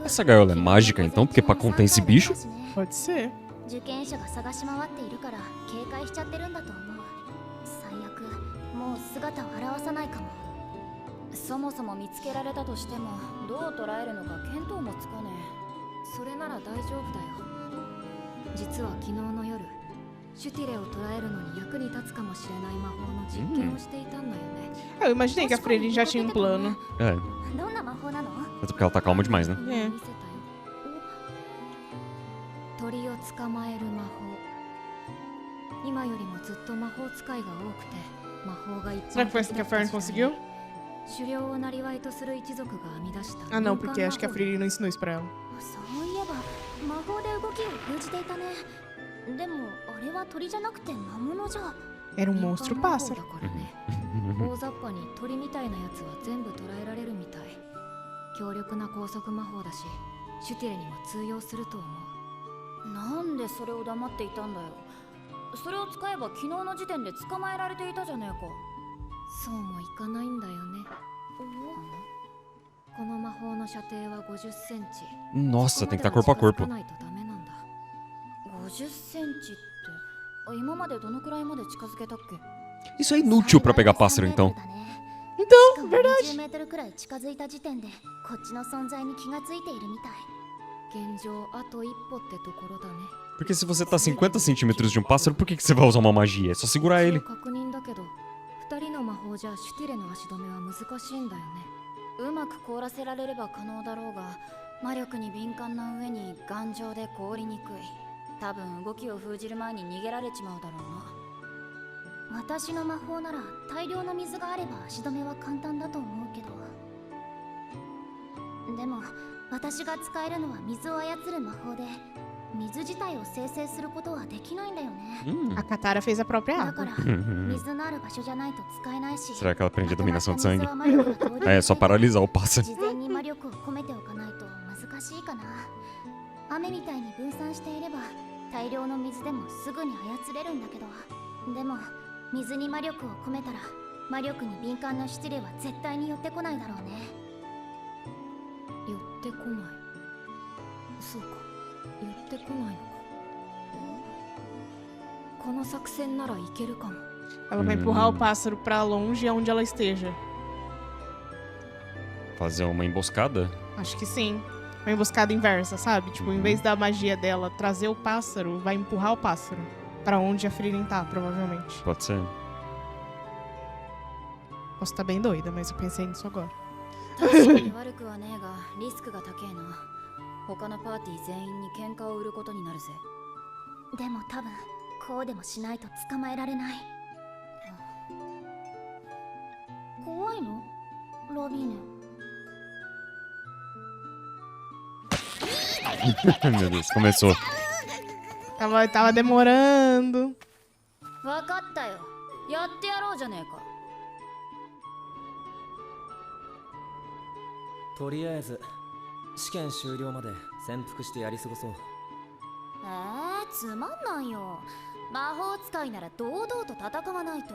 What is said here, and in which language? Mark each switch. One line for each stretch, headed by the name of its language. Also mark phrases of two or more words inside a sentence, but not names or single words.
Portuguese: Essa gaiola é mágica então? Porque pra conter esse bicho? Pode ser.
Japanese: 受験者が探し回っているから警戒しちゃってるんだと思う最悪もう姿を現さないかもそもそも見つけられたとしてもどう捉えるのか見当もつかねえそれなら大丈夫だよ実は昨日の夜シュティレを捕らえるのに役に立つかもしれない魔法の実験をしていたんだよね
Portuguese: Eu imaginei que a Frieren já tinha um plano. É,
Japanese: どんな魔法なの
Portuguese: mas é porque ela tá calma demais, né?
Japanese: ええ見せたよ鳥を捕まえる魔法今よりもずっと魔法使いが多くて魔法がいっぱい
Portuguese: Será que foi assim que a Fern conseguiu?
Japanese: 狩猟をなりわいとする一族が編み出した
Portuguese: Ah, não, porque acho que a Frieren não ensinou isso pra ela.
Japanese: そういえば魔法で動きを封じていたねでもあれは鳥じゃなくて魔物じゃ。
Portuguese: Era um monstro pássaro.
Japanese: だからね。大雑把に鳥みたいなやつは全部捉えられるみたい。強力な高速魔法だし、シュティレにも通用すると思う。なんでそれを黙っていたんだよ。それを使えば昨日の時点で捕まえられていたじゃねえか。そうもいかないんだよね。この魔法の射程は50センチ。
Portuguese: Nossa, tem que estar corpo a corpo.
Japanese: 50 センチって今までどのくらいまで近づけたっけ？
Portuguese: Isso é inútil pra pegar pássaro, então. Então, verdade.
Japanese: 10メートルくらい近づいた時点でこっちの存在に気がついているみたい。現状あと一歩ってところだね。
Portuguese: Porque se você tá a 50 centímetros de um pássaro, por que você vai usar uma magia? É só segurar ele.
Japanese: 確認だけど、2人の魔法じゃシュティレの足止めは難しいんだよね。うまく凍らせられれば可能だろうが、魔力に敏感な上に頑丈で凍りにくい。多分動きを封じる前に逃げられちまうだろうな。私の魔法なら大量の水があれば足止めは簡単だと思うけど。でも私が使えるのは水を操る魔法で、水自体を生成することはできないんだよね。
Portuguese: A Katara fez a própria
Japanese: だか
Portuguese: água.
Japanese: ら水のある場所じゃないと使えないし。
Portuguese: Será que ela aprende a dominação de sangue?
Japanese: まとまった水は魔力が通りにくい
Portuguese: É só paralisar o pássaro.
Japanese: 事前に魔力を込めておかないと難しいかな。雨みたいに分散していれば大量の水でもすぐに操れるんだけど、でも水に魔力を込めたら魔力に敏感なシュティレは絶対に寄ってこないだろうね。寄ってこない。そうか、寄ってこないのか。この作戦ならいけるかも。
Portuguese: Ela vai empurrar o pássaro pra longe aonde ela esteja. Fazer uma emboscada? Acho que sim. Uma emboscada inversa, sabe? Tipo, em vez da magia dela trazer o pássaro, vai empurrar o pássaro pra onde a Frieren tá, provavelmente. Pode ser. Posso estar bem doida, mas eu pensei nisso agora.
Japanese: 確かに悪くはねえがリスクが高えな。他のパーティー全員に喧嘩を売ることになるぜ。でも多分こうでもしないと捕まえられない。怖いの？ロビーヌ。
Portuguese: Meu Deus, começou. Tava demorando.
Japanese: わかったよ。やってやろうじゃねえか。とりあえず試験終了まで潜伏してやり過ごそう。つまんないよ。魔法使いなら堂々と戦わないと。